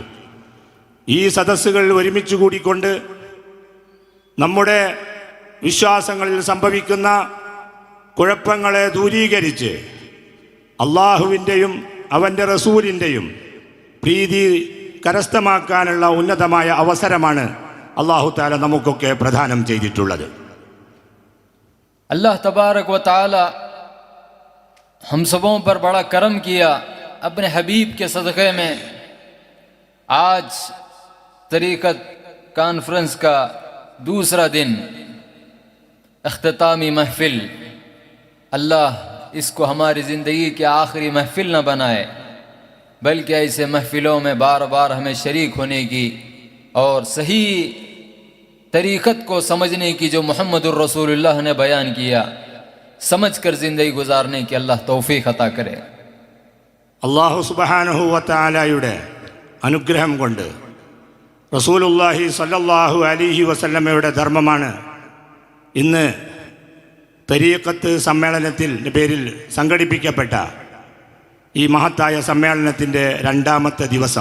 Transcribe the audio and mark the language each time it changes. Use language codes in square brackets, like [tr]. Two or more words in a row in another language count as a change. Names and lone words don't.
[ml] ഈ സദസ്സുകൾ ഒരുമിച്ച് കൂടിക്കൊണ്ട് നമ്മുടെ വിശ്വാസങ്ങളിൽ സംഭവിക്കുന്ന കുഴപ്പങ്ങളെ ദൂരീകരിച്ച് അള്ളാഹുവിൻ്റെയും അവൻ്റെ റസൂലിൻ്റെയും പ്രീതി കരസ്ഥമാക്കാനുള്ള ഉന്നതമായ അവസരമാണ് [ar] الله تعالى [ml] നമുക്കൊക്കെ പ്രദാനം ചെയ്തിട്ടുള്ളത്. [ar] الله تبارك وتعالى [hi] हम सबों पर बड़ा करम किया अपने हबीब के सदक़े में। आज तरीक़त कॉन्फ्रेंस का दूसरा दिन, इख्तितामी महफ़िल, अल्लाह इसको हमारी ज़िंदगी की आखिरी महफ़िल न बनाए, बल्कि ऐसे महफ़िलों में बार बार हमें शरीक होने की और सही तरीक़त को समझने की जो [ar] محمد رسول الله [hi] ने बयान किया, समझ कर ज़िंदगी गुजारने की अल्लाह तौफ़ीक़ अता करे. [ar] الله سبحانه وتعالى [ml] അനുഗ്രഹം കൊണ്ട് [ar] رسول الله صلى الله عليه وسلم [ml] ധർമ്മമാണ് ഇന്ന് തരീഖത്ത് സമ്മേളനത്തിൻ്റെ പേരിൽ സംഘടിപ്പിക്കപ്പെട്ട ഈ മഹത്തായ സമ്മേളനത്തിൻ്റെ രണ്ടാമത്തെ ദിവസം.